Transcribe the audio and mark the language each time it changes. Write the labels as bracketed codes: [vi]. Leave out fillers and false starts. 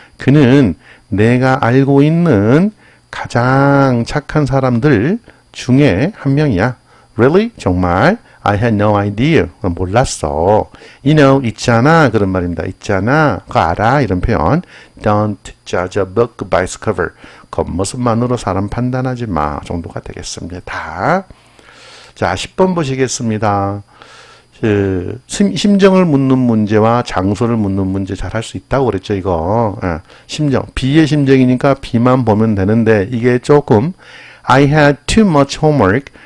[ko] 그는 내가 알고 있는 가장 착한 사람들 중에 한 명이야. [en] Really? [ko] 정말? [en] I had no idea. [ko] 몰랐어. [en] You know, [ko] 있잖아. 그런 말입니다. 있잖아. 그거 알아. 이런 표현. [en] Don't judge a book by its cover. [ko] 겉모습만으로 사람 판단하지 마. 정도가 되겠습니다. 자, 10번 보시겠습니다. 심정을 묻는 문제와 장소를 묻는 문제 잘 할 수 있다고 그랬죠, 이거. 심정. B의 심정이니까 B만 보면 되는데, 이게 조금, [en] I had too much homework.